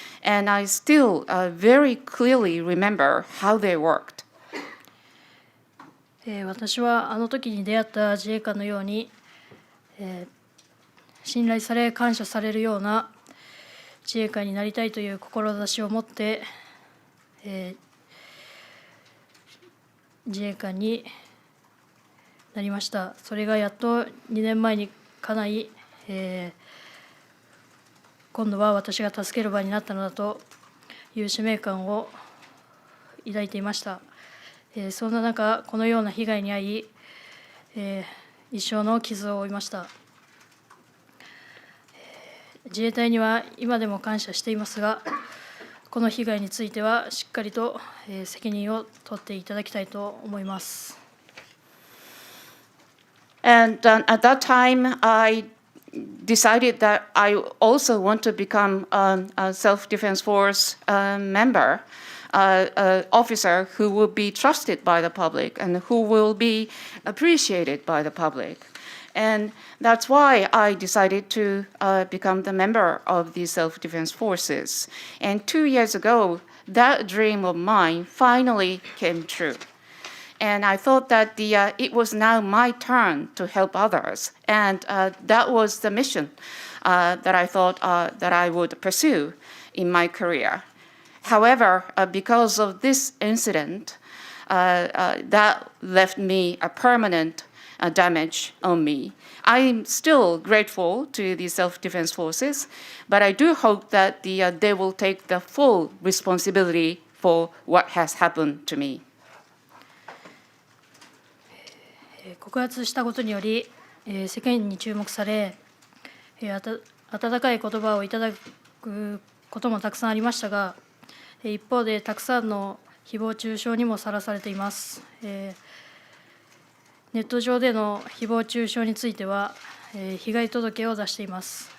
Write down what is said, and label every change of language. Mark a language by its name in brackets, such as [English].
[English] And I still very clearly remember how they worked. [Japanese] 私はあの時に出会った自衛官のように、信頼され感謝されるような自衛官になりたいという志を持って、自衛官になりました。それがやっと2年前に叶い、今度は私が助ける場になったのだという使命感を抱いていました。そんな中、このような被害に遭い、一生の傷を負いました。自衛隊には今でも感謝していますが、この被害についてはしっかりと責任を取っていただきたいと思います。 [English] And at that time, I decided that I also want to become a self-defense force member, officer who will be trusted by the public and who will be appreciated by the public. And that's why I decided to become the member of the self-defense forces. And 2 years ago, that dream of mine finally came true. And I thought that it was now my turn to help others. And that was the mission that I thought that I would pursue in my career. However, because of this incident, that left me a permanent damage on me. I'm still grateful to the self-defense forces, but I do hope that they will take the full responsibility for what has happened to me. [Japanese] 告発したことにより、世間に注目され、温かい言葉をいただくこともたくさんありましたが、一方でたくさんの誹謗中傷にもさらされています。ネット上での誹謗中傷については、被害届を出しています。